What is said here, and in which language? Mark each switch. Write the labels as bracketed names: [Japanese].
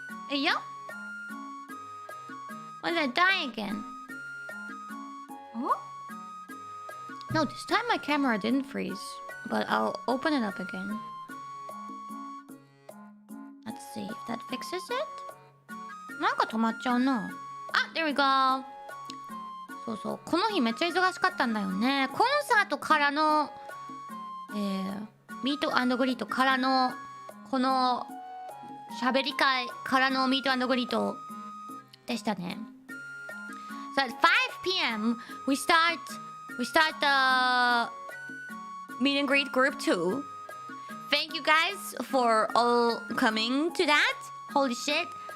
[English] Hey, yo? Why did I die again? Oh? No, this time my camera didn't freeze. But I'll open it up again. Let's see if that fixes it. [Japanese] なんか止まっちゃうな。 [English] あ、there we go. [Japanese] そうそう。この日めっちゃ忙しかったんだよね。コンサートからの、ミート&グリートからの、この、喋り会からのミート&グリートでしたね。 [English] So at 5 p.m. we start the meet and greet group 2. Thank you guys for all coming to that. Holy shit.